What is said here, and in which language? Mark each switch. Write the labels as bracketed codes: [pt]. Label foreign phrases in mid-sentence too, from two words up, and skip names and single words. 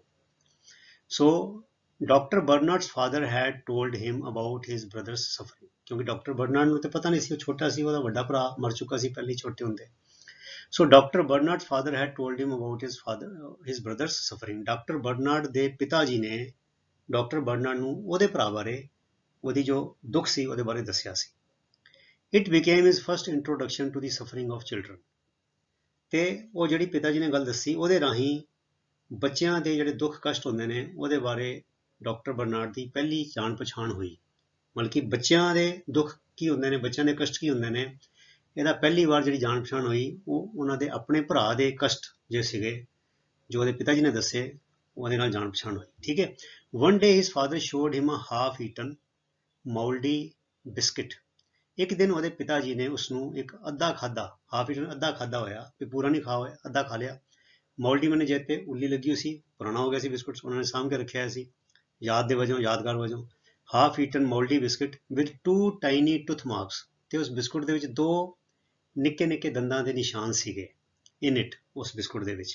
[en] So Doctor Bernard's father had told him about his brother's suffering, [pa] ਕਿਉਂਕਿ ਡਾਕਟਰ ਬਰਨਾਰਡ ਨੂੰ ਤਾਂ ਪਤਾ ਨਹੀਂ ਸੀ, ਉਹ ਛੋਟਾ ਸੀ, ਉਹਦਾ ਵੱਡਾ ਭਰਾ ਮਰ ਚੁੱਕਾ ਸੀ ਪਹਿਲੇ ਛੋਟੇ ਹੁੰਦੇ। [en] So Doctor Bernard's father had told him about his brother's suffering, [pa] ਡਾਕਟਰ ਬਰਨਾਰਡ ਦੇ ਪਿਤਾ ਜੀ ਨੇ ਡਾਕਟਰ ਬਰਨਾਰਡ ਨੂੰ ਉਹਦੇ ਭਰਾ ਬਾਰੇ, ਉਹਦੀ ਜੋ ਦੁੱਖ ਸੀ ਉਹਦੇ ਬਾਰੇ ਦੱਸਿਆ ਸੀ। [en] It became his first introduction to the suffering of children। [pa] ਤੇ ਉਹ ਜਿਹੜੀ ਪਿਤਾ ਜੀ ਨੇ ਗੱਲ ਦੱਸੀ, ਉਹਦੇ ਰਾਹੀਂ ਬੱਚਿਆਂ ਦੇ ਜਿਹੜੇ ਦੁੱਖ ਕਸ਼ਟ ਹੁੰਦੇ ਨੇ ਉਹਦੇ ਬਾਰੇ ਡਾਕਟਰ ਬਰਨਾਰਡ ਦੀ ਪਹਿਲੀ ਜਾਣ ਪਛਾਣ ਹੋਈ। ਮਤਲਬ ਕਿ ਬੱਚਿਆਂ ਦੇ ਦੁੱਖ ਕੀ ਹੁੰਦੇ ਨੇ, ਬੱਚਿਆਂ ਦੇ ਕਸ਼ਟ ਕੀ ਹੁੰਦੇ ਨੇ, ਇਹਦਾ ਪਹਿਲੀ ਵਾਰ ਜਿਹੜੀ ਜਾਣ ਪਛਾਣ ਹੋਈ ਉਹ ਉਹਨਾਂ ਦੇ ਆਪਣੇ ਭਰਾ ਦੇ ਕਸ਼ਟ ਜੇ ਸੀਗੇ, ਜੋ ਉਹਦੇ ਪਿਤਾ ਜੀ ਨੇ ਦੱਸੇ, ਉਹਦੇ ਨਾਲ ਜਾਣ ਪਛਾਣ ਹੋਈ। ਠੀਕ ਹੈ, [en] one day his father showed him a half eaten mouldy biscuit। [pa] ਇੱਕ ਦਿਨ ਉਹਦੇ ਪਿਤਾ ਜੀ ਨੇ ਉਸਨੂੰ ਇੱਕ ਅੱਧਾ ਖਾਧਾ, [en] half eaten [pa] ਅੱਧਾ ਖਾਧਾ ਹੋਇਆ, ਵੀ ਪੂਰਾ ਨਹੀਂ ਖਾ ਹੋਇਆ, ਅੱਧਾ ਖਾ ਲਿਆ। ਮੌਲਡੀ ਮੈਨੇ ਜਿਹਤੇ ਉੱਲੀ ਲੱਗੀ ਹੋਈ ਸੀ, ਪੁਰਾਣਾ ਹੋ ਗਿਆ ਸੀ ਬਿਸਕੁਟ, ਉਹਨਾਂ ਨੇ ਸਾਂਭ ਕੇ ਰੱਖਿਆ ਸੀ ਯਾਦ ਦੇ ਵਜੋਂ, ਯਾਦਗਾਰ ਵਜੋਂ। [en] half eaten mouldy biscuit with 2 tiny tooth marks, [pa] ਤੇ ਉਸ ਬਿਸਕੁਟ ਦੇ ਵਿੱਚ 2 ਨਿੱਕੇ ਨਿੱਕੇ ਦੰਦਾਂ ਦੇ ਨਿਸ਼ਾਨ ਸੀਗੇ [en] in it, [pa] ਉਸ ਬਿਸਕੁਟ ਦੇ ਵਿੱਚ।